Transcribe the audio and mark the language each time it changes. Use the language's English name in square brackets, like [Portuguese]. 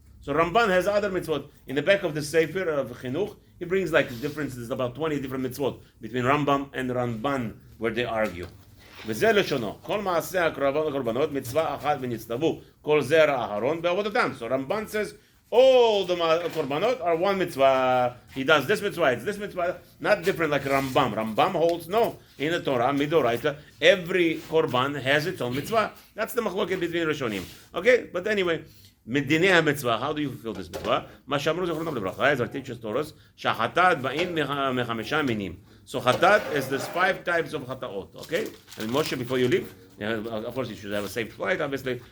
[English] So Ramban has other mitzvot in the back of the Sefer of Chinuch. He brings like differences about 20 different mitzvot between Rambam and Ramban where they argue. [Hebrew] וזה לשונו, כל מעשה הקורבנות מצווה אחת ונצטוו כל זרע אהרון בעבודתם. [English] So Ramban says all the korbanot are one mitzvah. He does this mitzvah, it's this mitzvah, not different like Rambam. Rambam holds no. In the Torah, Midoraita, every korban has its own mitzvah. That's the machloket between Rishonim. Okay, but anyway, מדיני המצווה, how do you fulfill this mitzvah? [Hebrew] מה שאמרו זכרונם לברכה, as our teachers told us, שהחטאת באים מחמישה מינים. [English] So chatat is there's 5 types of chataot, okay? And Moshe, before you leave, of course you should have a safe flight, obviously.